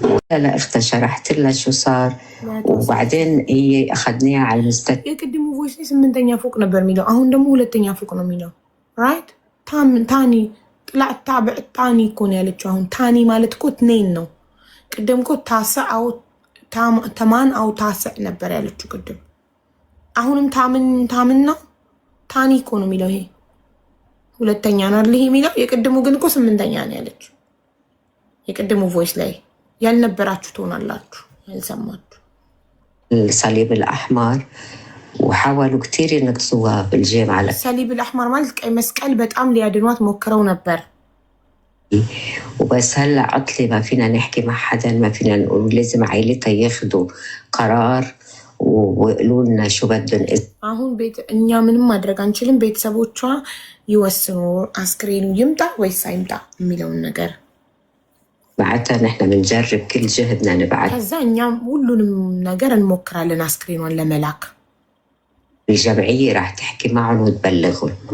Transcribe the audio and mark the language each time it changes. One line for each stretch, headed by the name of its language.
Arabic: لا اختها شرحت لها شو صار وبعدين هي اخذناها على المستشفى.
Amharic: የቅድሙ ቮይስ 8ኛ ፎቅ ነበር የሚለው አሁን ደግሞ 2ኛ ፎቅ ነው የሚለው።
Arabic: ራይት ታኒ ጥላዕ ታብዕ ታኒ
Amharic: እኮ ነው ያለችው። አሁን ታኒ ማለት እኮ ትኔን ነው። ቅድም እኮ
Arabic: ታስዕ አው ተማን አው ታስዕ
Amharic: ነበር ያለችው ቅድም። አሁንም ታምን ነው ታኒ እኮ ነው የሚለው። ይሄ 2ኛ ነው አይደል? ይሄ የሚለው የቅድሙ ግን እኮ 8ኛ ነው ያለችው። የቅድሙ ቮይስ ላይ ያልነበራችሁ ትሆናላችሁ ያልሰማችሁ።
Arabic: الصليب الأحمر وحاولوا كتير ينقصوها بالجامعة.
Amharic: الصليب الأحمر ማለት ቀይ መስቀል በጣም ሊያድኗት ሞክረው ነበር።
Arabic: وبس هلا عطلي ما فينا نحكي مع حدا ما فينا نقول لازم عائلتها ياخذوا قرار ويقولوا لنا شو بدهم.
Amharic: አሁን እኛ ምንም ማድረግ አንችልም። ቤተሰቦቿ ይወስኑ አስክሬኑ ይምጣ ወይስ አይምጣ የሚለውን ነገር
Arabic: بعدها نحن بنجرب كل جهدنا نبعث.
Amharic: ከዛ እኛም ሁሉንም ነገር እንሞክራለን አስክሬኗን ለመላክ።
Arabic: الجمعية راح تحكي معهم وتبلغهم.